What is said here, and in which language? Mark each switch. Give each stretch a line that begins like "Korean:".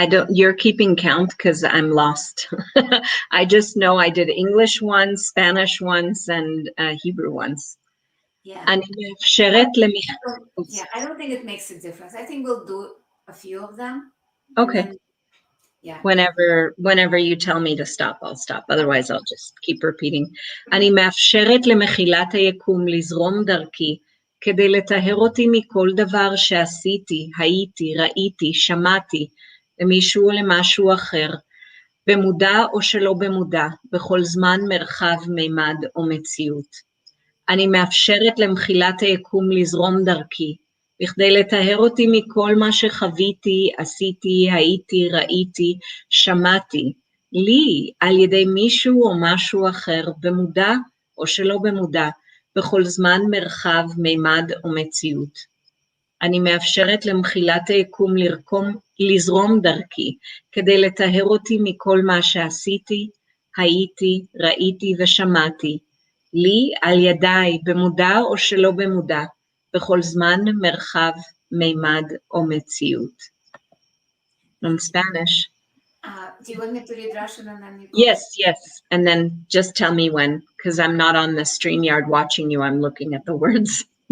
English: You're keeping count because I'm lost. I just know I did English once, Spanish once, and Hebrew once. Yeah.
Hebrew: אני מאפשרת
English: Yeah, I don't think it makes a difference. I think we'll do a few of them. Okay. Then, yeah. Whenever you tell me to stop, I'll stop. Otherwise, I'll just keep repeating.
Hebrew: אני מאפשרת למחילת היקום לזרום דרכי, כדי לטהר אותי מכל דבר שעשיתי, הייתי, ראיתי, שמעתי, למישהו או למשהו אחר, במודע או שלא במודע, בכל זמן, מרחב, מימד או מציאות. אני מאפשרת למחילת היקום לזרום דרכי, בכדי לטהר אותי מכל מה שחוויתי, עשיתי, הייתי, ראיתי, שמעתי, לי, על ידי מישהו או משהו אחר, במודע או שלא במודע, בכל זמן, מרחב, מימד או מציאות. אני מאפשרת למחילת היקום לזרום דרכי, כדי לטהר אותי מכל מה שעשיתי, הייתי, ראיתי ושמעתי, לי, על ידיי, במודע או שלא במודע, בכל זמן, מרחב, מימד או מציאות.
English: In Spanish. Do you want me to read Russian and then you go? Yes. And then just tell me when, because I'm not on the StreamYard watching you, I'm looking at the words.